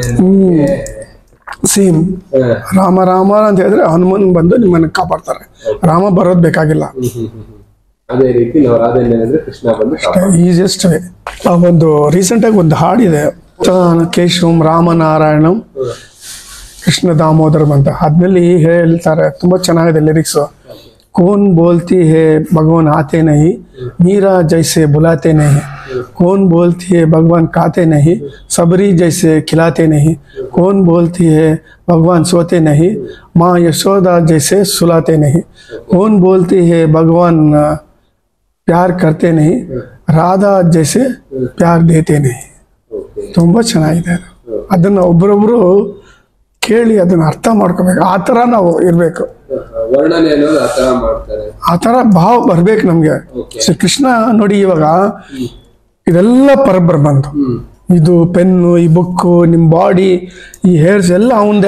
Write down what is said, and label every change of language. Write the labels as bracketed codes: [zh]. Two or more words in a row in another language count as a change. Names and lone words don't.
[kn] ಸೇಮ್ ರಾಮ ರಾಮ ಅಂತ ಹೇಳಿದ್ರೆ ಹನುಮನ್ ಬಂದು ನಿಮ್ಮನ್ನ ಕಾಪಾಡ್ತಾರೆ. ರಾಮ ಬರೋದ್ ಬೇಕಾಗಿಲ್ಲ. ಅದೇ ರೀತಿ ನಾವು ರಾಧೆಯನ್ನ ಅಂದ್ರೆ ಕೃಷ್ಣ ಬಂದು [en] Easiest way. [kn] ಒಂದು ರೀಸೆಂಟಾಗಿ ಒಂದು ಹಾಡಿದೆ, ಕೇಶವಂ ರಾಮನಾರಾಯಣಂ ಕೃಷ್ಣ ದಾಮೋದರಂ ಅಂತ. ಅದ್ರಲ್ಲಿ ಹೇಳ್ತಾರೆ, ತುಂಬಾ ಚೆನ್ನಾಗಿದೆ ಲಿರಿಕ್ಸ್. [hi] कौन बोलती है भगवान आते नहीं, मीरा जैसे बुलाते नहीं. कौन बोलती है भगवान खाते नहीं, सबरी जैसे खिलाते नहीं. कौन बोलती है भगवान सोते नहीं, माँ यशोदा जैसे सुलाते नहीं. कौन बोलती है भगवान प्यार करते नहीं, राधा जैसे प्यार देते नहीं. [kn] ತುಂಬಾ ಚೆನ್ನಾಗಿದೆ. ಅದನ್ನ ಒಬ್ಬರೊಬ್ರು ಕೇಳಿ ಅದನ್ನ ಅರ್ಥ ಮಾಡ್ಕೋಬೇಕು. ಆ ಥರ ನಾವು ಇರಬೇಕು. ವರ್ಣನೆ ಅನ್ನೋದು ಆ ತರ ಮಾಡ್ತಾರೆ, ಆ ಥರ ಭಾವ ಬರ್ಬೇಕು ನಮ್ಗೆ. ಶ್ರೀ ಕೃಷ್ಣ ನೋಡಿ, ಇವಾಗ ಇದೆಲ್ಲ ಪರಬ್ರ ಬಂತು. ಇದು ಪೆನ್ನು, ಈ ಬುಕ್ಕು, ನಿಮ್ ಬಾಡಿ, ಈ ಹೇರ್ಸ್ ಎಲ್ಲ ಅವಂದೇ.